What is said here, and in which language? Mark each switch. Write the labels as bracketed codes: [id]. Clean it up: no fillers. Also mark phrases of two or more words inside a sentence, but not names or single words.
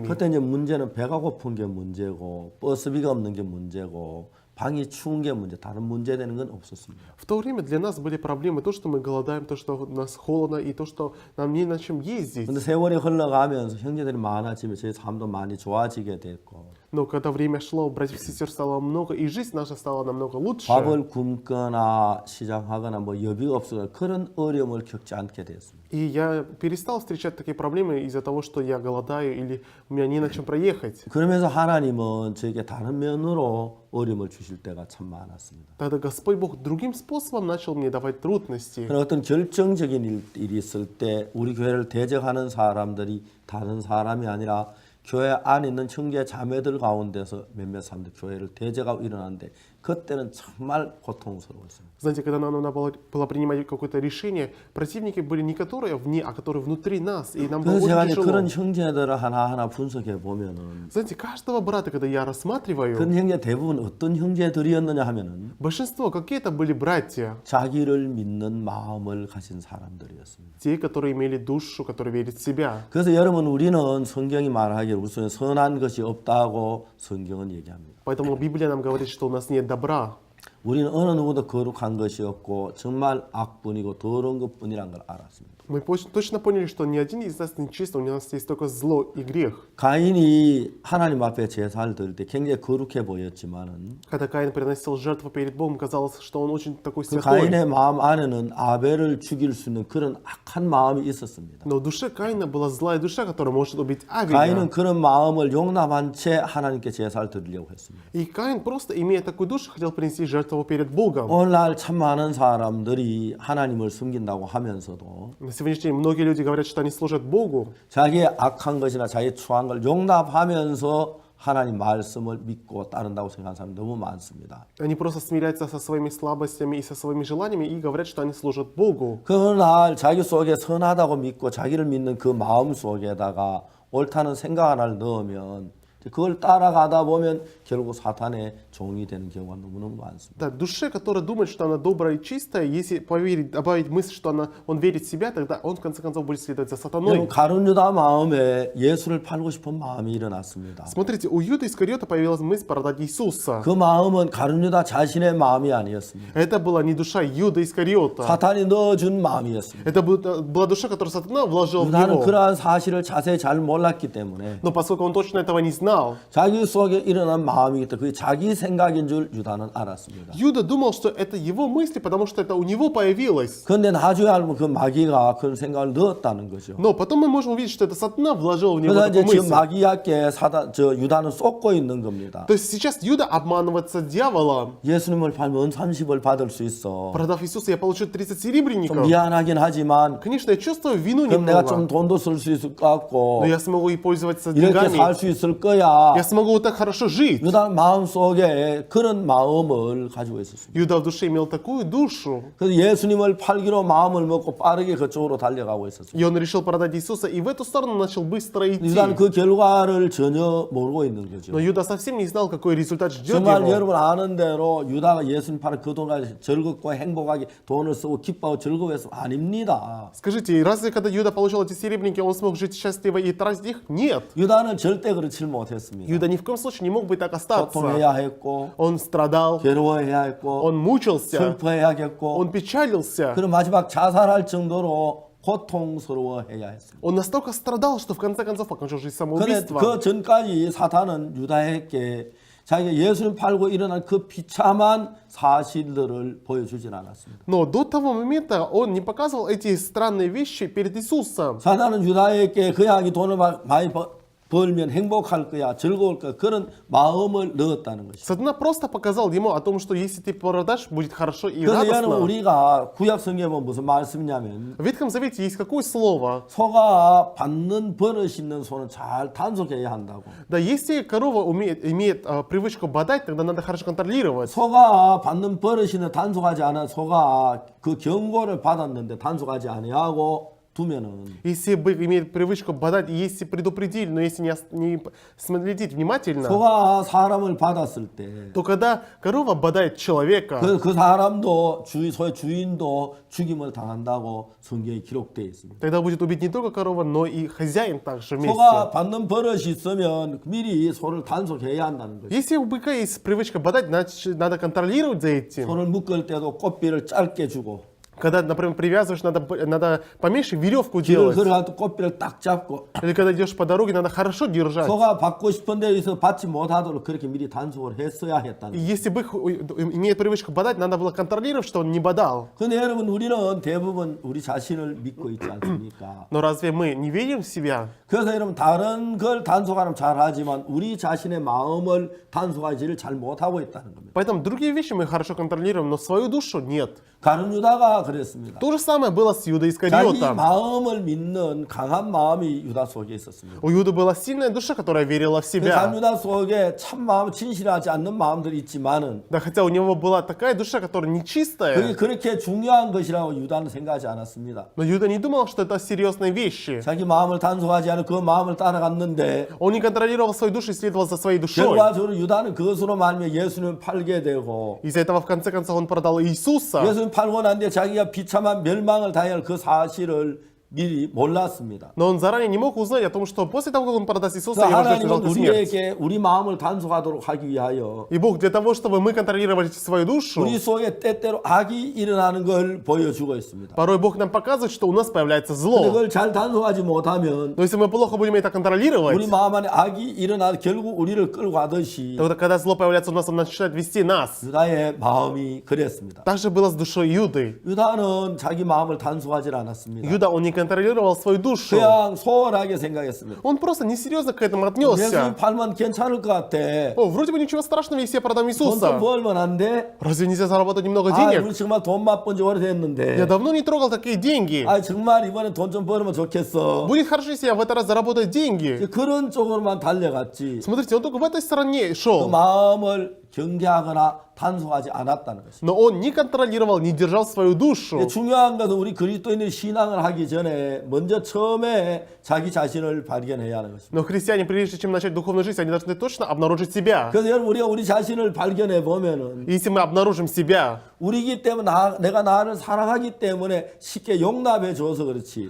[ko] 그때 이제 문제는 배가 고픈 게 문제고 버스비가 없는 게 문제고 방이 추운 게 문제, 다른 문제 되는 건 없었습니다. [ru] В то время для нас были проблемы то, что мы голодаем, то, что у нас холодно и то, что нам не на чем ездить. [ko] 근데 세월이 흘러가면서 형제들이 많아지면 저희 삶도 많이 좋아지게 됐고 [ru] Но когда время шло, братьев и сестер стало много, и жизнь наша стала намного лучше. [ko] 밥을 굶거나 시장하거나 뭐 여비가 없어서 그런 어려움을 겪지 않게 됐습니다. [ru] И я перестал встречать такие проблемы из-за того, что я голодаю или у меня не на чем проехать. [ko] 그러면서 하나님은 저에게 다른 면으로 어려움을 주실 때가 참 많았습니다. [ru] Тогда Господь Бог другим способом начал мне давать трудности. [ko] 그런 어떤 결정적인 일이 있을 때 우리 교회를 대적하는 사람들이 다른 사람이 아니라 교회 안에 있는 형제 자매들 가운데서 몇몇 사람들 교회를 대적하고 일어나는데 그때는 정말 고통스러웠습니다. [ru] Знаете, когда нам надо было принимать какое-то решение, противники были не которые вне, а которые внутри нас. И нам было [ko] 그래서 제가 [ru] очень [ko] 이제 [ru] тяжело. [ko] 그런 형제들을 하나하나 분석해 보면은 [ru] Знаете, каждого брата, когда я рассматриваю, [ko] 그런 형제 대부분 어떤 형제들이었느냐 하면은 [ru] большинство, какие это были братья? [ko] 자기를 믿는 마음을 가진 사람들이었습니다. [ru] Те, которые имели душу, которые верят в себя. [ko] 그래서 여러분 우리는 성경이 말하기를 우리 속에 선한 것이 없다고 성경은 얘기합니다. [ru] Поэтому Библия нам говорит, что у нас нет добра. [ko] 우리는 어느 누구도 거룩한 것이 없고 정말 악뿐이고 더러운 것뿐이란 걸 알았습니다. [ru] Мы точно поняли, что ни один из нас не чист, у нас есть только зло и грех. [ko] 가인이 하나님 앞에 제사를 드릴 때 굉장히 거룩해 보였지만은 [ru] Когда Каин приносил жертву перед Богом, казалось, что он очень такой [ko] 그 [ru] святой. [ko] 가인의 마음 안에는 아벨을 죽일 수 있는 그런 악한 마음이 있었습니다. [ru] Но в душе Каина была злая душа, которая может убить Авеля. [ko] 가인은 그런 마음을 용납한 채 하나님께 제사를 드리려고 했습니다. [ru] И Каин, просто имея такую душу, хотел принести жертву перед Богом. [ko] 오늘날 참 많은 사람들이 하나님을 숨긴다고 하면서도 [ru] На сегодняшний день многие люди говорят, что они служат Богу, [ko] 자기의 악한 것이나 자기의 추한 걸 용납하면서 하나님 말씀을 믿고 따른다고 생각하는 사람이 너무 많습니다. [ru] они просто смиряются со своими слабостями и со своими желаниями и говорят, что они служат Богу. [ko] 그날 자기 속에 선하다고 믿고 자기를 믿는 그 마음 속에다가 옳다는 생각 하나를 넣으면 그걸 따라가다 보면 결국 사탄의 종이 되는 경우가 너무너무 많습니다. [ru] Да, душе, которая думает, что она добрая и чистая, если поверить, добавить мысль, что он верит в себя, тогда он в конце концов будет следовать за сатаной. [ko] 여러분 가룟 유다 마음에 예수를 팔고 싶은 마음이 일어났습니다. [ru] Смотрите, у Юды Искариота появилась мысль продать Иисуса. [ko] 그 마음은 가룟 유다 자신의 마음이 아니었습니다. [ru] Это была не душа Юда Искариота. [ko] 사탄이 넣어준 마음이었습니다. [ru] Это была душа, которую сатана вложил в [ko] 유다는 [ru] него. [ko] 그러한 사실을 자세히 잘 몰랐기 때문에 [ru] Но поскольку он точно этого не знал, [ko] 자기 속에 일어난 마음이기 때문에 그게 자기 생각인 줄 유다는 알았습니다. [ru] Юда думал, что это его мысли, потому что это у него появилось. [ko] 그런데 나중에 알면 그 마귀가 그런 생각을 넣었다는 거죠. [ru] Но потом мы можем увидеть, что это сатана вложил в него [ko] 그래서 이제 [ru] такую [ko] 지금 [ru] мысль. [ko] 마귀에게 유다는 쏟고 있는 겁니다. [ru] То есть сейчас Юда обманывается дьяволом. [ko] 예수님을 팔면 30을 받을 수 있어. [ru] Продав Иисуса, я получу 30 [ko] 좀 [ru] серебряников. [ko] 미안하긴 하지만 [ru] Конечно, я чувствую вину [ko] 그럼 내가 좀 [ru] немного. [ko] 돈도 쓸 수 있을 것 같고 [ru] Но я смогу и пользоваться [ko] 이렇게 살 [ru] деньгами. [ko] 수 있을 거야. [ru] Я смогу вот так хорошо жить. [ko] 유다 마음속에 그런 마음을 가지고 있었습니다. [ru] Юда в душе имел такую душу. [ko] 그래서 예수님을 팔기로 마음을 먹고 빠르게 그쪽으로 달려가고 있었습니다. [ru] И он решил продать Иисуса, и в эту сторону начал быстро идти. [ko] 유다는 그 결과를 전혀 모르고 있는 거죠. [ru] Но Юда совсем не знал, какой результат ждет [ko] 정말 [ru] его. [ko] 여러분 아는 대로 유다가 예수님 팔아 그 돈을 즐겁고 행복하게 돈을 쓰고 기뻐하고 즐거워해서 아닙니다. [ru] Скажите, разве когда Юда получил эти серебряники, он смог жить счастливо и тратить их? Нет. [ko] 유다는 절대 그렇지 못했습니다. [ru] Юда ни в коем случае не мог бы так остаться. [ko] 고통해야 했고 [ru] Он страдал, [ko] 괴로워해야 했고 [ru] он мучился, [ko] 슬퍼해야겠고 [ru] он печалился. [ko] 그런 마지막 자살할 정도로 고통스러워해야 했습니다. [ru] Он настолько страдал, что в конце концов покончил жизнь [ko] 그런데 [ru] самоубийством. [ko] 그 전까지 사탄은 유다에게 자기가 예수를 팔고 일어난 그 비참한 사실들을 보여주진 않았습니다. [ru] Но до того момента он не показывал эти странные вещи перед Иисусом. [ko] 사탄은 유다에게 그 양이 돈을 많이 벌면 행복할 거야, 즐거울 거야 그런 마음을 넣었다는 것이죠. [ru] Сатана просто показал ему о том, что если ты продашь, будет хорошо и [ko] 그래서 여러분 [ru] радостно. [ko] 우리가 구약 성경에 보면 무슨 말씀이냐면 [ru] В Ветхом Завете есть какое слово? [ko] 소가 받는 버릇이 있는 소는 잘 단속해야 한다고. [ru] Да, если корова имеет привычку бодать, тогда надо хорошо контролировать. [ko] 소가 받는 버릇이는 단속하지 않아 소가 그 경고를 받았는데 단속하지 아니하고 두면은 [ru] Если бык имеет привычку бодать, и если предупредили, но если не смотреть внимательно, [ko] 소가 사람을 받았을 때 [ru] то когда корова бодает человека, [ko] 그 사람도 소의 주인도 죽임을 당한다고 성경에 기록되어 있습니다. [ru] тогда будет убить не только корова, но и хозяин также [ko] 소가 [ru] вместе. [ko] 받는 버릇이 있으면 미리 소를 단속해야 한다는 거죠. [ru] Если у быка есть привычка бодать, значит надо контролировать за этим. [ko] 소를 묶을 때도 꽃비를 짧게 주고 [ru] Когда, например, привязываешь, надо поменьше веревку [ko] 길을 [ru] делать. [ko] 걸어가도 꽃비를 딱 잡고 [ru] Или когда идешь по дороге, надо хорошо держать. [ko] 소가 받고 싶은 데에서 받지 못하도록 그렇게 미리 단속을 했어야 [ru] И [ko] 했다는. [ru] если бы их имеет привычку бодать, надо было контролировать, что он не бодал. [ko] 근데 여러분 우리는 대부분 우리 자신을 믿고 있지 않습니까? [ru] Но разве мы не верим в себя? [ko] 그래서 여러분 다른 걸 단속하면 잘하지만 우리 자신의 마음을 단속하지를 잘 못하고 있다는 겁니다. [ru] Поэтому другие вещи мы хорошо контролируем, но свою душу нет. [ko] 가룟 유다가 그랬습니다. [ru] То же самое было с Иудой [ko] 자기 [ru] Искариотом. [ko] 마음을 믿는 강한 마음이 유다 속에 있었습니다. [ru] У Иуды была сильная душа, которая верила в [ko] 그 [ru] себя. [ko] 가룟 유다 속에 참 마음 진실하지 않는 마음들이 있지만은 [ru] Да, хотя у него была такая душа, которая [ko] 그게 [ru] нечистая. [ko] 그렇게 중요한 것이라고 유다는 생각하지 않았습니다. [ru] Но Иуда не думал, что это серьезные вещи. [ko] 자기 마음을 단속하지 않은 그 마음을 따라갔는데 [ru] Он не контролировал свою душу и следовал за своей душой. [ko] 결과적으로 유다는 그것으로 말미암아 예수님을 팔게 되고 [ru] Из-за этого, в конце концов, он продал Иисуса. [ko] 예수님 팔고 난 뒤에 자기가 비참한 멸망을 당할 그 사실을 미리 몰랐습니다. [ru] Но он заранее не мог узнать о том, что после того, как он продаст Иисуса, [ko] 그래서 [ru] его ждет [ko] 하나님은 [ru] жалкая смерть. [ko] 우리에게 우리 마음을 단속하도록 하기 위하여 [ru] И Бог для того, чтобы мы контролировали свою душу, [ko] 우리 속에 때때로 악이 일어나는 걸 보여주고 있습니다. [ru] порой Бог нам показывает, что у нас появляется [ko] 근데 [ru] зло. [ko] 그걸 잘 단속하지 못하면 [ru] Но если мы плохо будем это [ko] 우리 [ru] контролировать, [ko] 마음 안에 악이 일어나 결국 우리를 끌고 가듯이 [ru] тогда, когда зло появляется у нас, он начинает вести нас. [ko] 유다의 마음이 그랬습니다. [ru] Так же было с душой Иуды. [ko] 유다는 자기 마음을 단속하지 않았습니다. [ru] Иуда, он не контролировал свою душу. [ko] 그냥 소홀하게 생각했습니다. [ru] Он просто несерьезно к этому [ko] 예수님 [ru] отнесся. [ko] 팔면 괜찮을 것 같아. [ru] О, вроде бы ничего страшного, если я продам [ko] 돈 좀 [ru] Иисуса. [ko] 벌면 안 돼? [ru] Разве нельзя заработать немного [ko] 아, [ru] денег? [ko] 우리 정말 돈 맛본 지 [ru] Я [ko] 오래됐는데. [ru] давно не трогал такие деньги. [ko] 아, 정말 이번에 돈 좀 벌면 좋겠어. [ru] Будет хорошо, если я в этот раз заработаю деньги. [ko] 그런 쪽으로만 달려갔지. [ru] Смотрите, он только в этой стороне [ko] 그 [ru] шел. [ko] 마음을 경계하거나 단속하지 않았다는 것입니다. [ru] Но он не контролировал, не держал свою душу. [ko] 중요한 것은 우리 그리스도인의 신앙을 하기 전에 먼저 처음에 자기 자신을 발견해야 하는 것입니다. [ru] Но христиане, прежде чем начать духовную жизнь, они должны точно обнаружить себя. [ko] 그래서 여러분 우리가 우리 자신을 발견해 보면은 [ru] И если мы обнаружим себя, [ko] 우리기 때문에 내가 나를 사랑하기 때문에 쉽게 용납해 줘서 그렇지.